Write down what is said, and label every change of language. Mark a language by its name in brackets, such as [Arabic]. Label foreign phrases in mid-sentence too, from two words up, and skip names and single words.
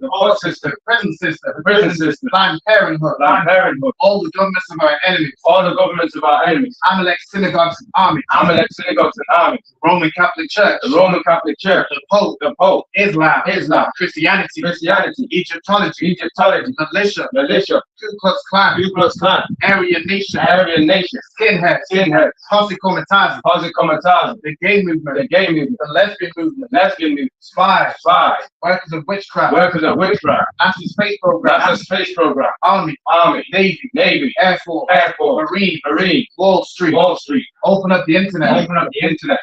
[English] The court system. The prison system. The prison system. Planned Parenthood. Planned Parenthood. All the governments of our enemies. All the governments of our enemies. Amalek synagogues and armies. Amalek synagogues and armies. Roman Catholic Church. The Roman Catholic Church. The Pope. The Pope. Islam. Islam. Christianity. Christianity. Egyptology. Egyptology. Militia. Militia. Ku Klux Klan. Ku Klux Klan. Aryan Nation. Aryan Nation. Skinheads. Skinheads. Posse Comitatus. Posse Comitatus. The gay movement. The gay movement. The lesbian movement. Lesbian movement. Spies. Spies. Workers of witchcraft. Workers of witchcraft. National Space Program. National Space Program. Army. Army. Navy. Navy. Air Force. Air Force. Marine. Marine. Wall Street. Wall Street. Open up the internet. Open up the internet.